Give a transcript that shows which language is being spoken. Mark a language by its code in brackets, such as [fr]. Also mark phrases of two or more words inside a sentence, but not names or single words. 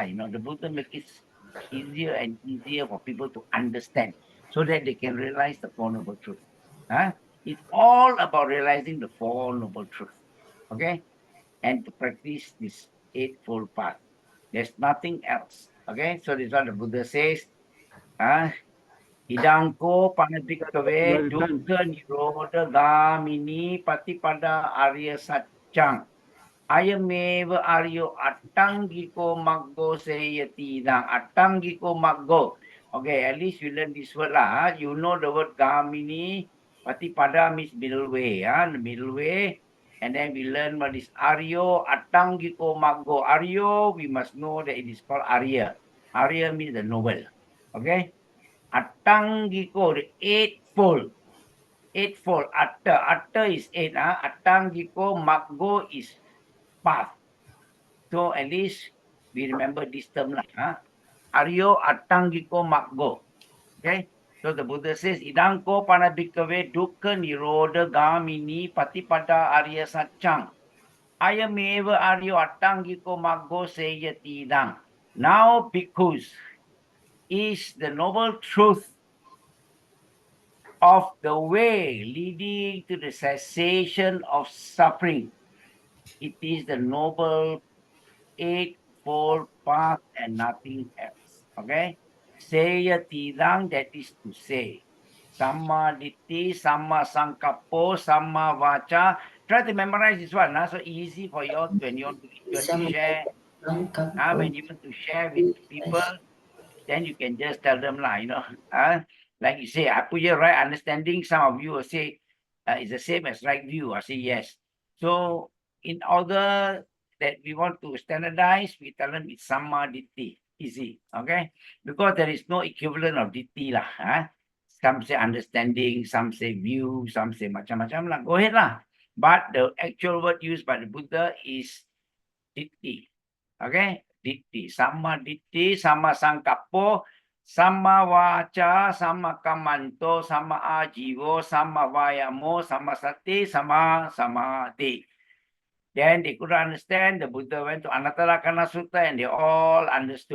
[en] The Buddha makes it easier and easier for people to understand so that they can realize the Four Noble Truths. It's all about realizing the Four Noble Truths. Okay? And to practice this Eightfold Path. There's nothing else. Okay? So this is what the Buddha says. [pi] Idangko panabhikkhave [en] Brother Tan, [pi] dukkha nirodha gamini patipada arya satchang. Ayameva aryo attangiko maggo seyati dang. Attangiko maggo. [en] Okay, at least you learn this word lah. You know the word gamini. Patipada means middle way. The middle way. And then we learn what is [pi] aryo attangiko maggo. [en] Aryo, we must know that it is called arya. Arya means the noble. Okay. Attangiko, the eightfold. Eightfold. Atta is 8. [pi] Attangiko maggo [en] is path. So at least we remember this term lah. [pi] Aryo attangiko maggo. [en] Okay. So the Buddha says, [pi] Idangko panabhikkhave dukkha nirodha gamini patipada arya satchang. Ayameva aryo attangiko maggo seyati idang. [en] Now, bhikkhus, is the noble truth of the way leading to the cessation of suffering. It is the noble Eightfold Path and nothing else. Okay? Sayatidang, that is to say. [pi] Samma ditti, samma sankappo, samma vacha. [en] Try to memorize this one. So easy for you when you want to share. When you want to share with people, then you can just tell them like you say, I put your right understanding. Some of you will say it's the same as right view. I say yes. So in order that we want to standardize, we tell them it's [pi] samma ditti, [en] easy, okay? Because there is no equivalent of ditti lah. Some say understanding, some say view, some say macam-macam lah. Go ahead lah. But the actual word used by the Buddha is ditti. Okay? Ditti. [pi] Sama ditti, sama sangkappo, sama wacha, sama kamanto, sama ajiwo, sama vayamo, sama sati, sama samadhi. [en] Then they couldn't understand. The Buddha went to Anattalakkhana Sutta and they all understood.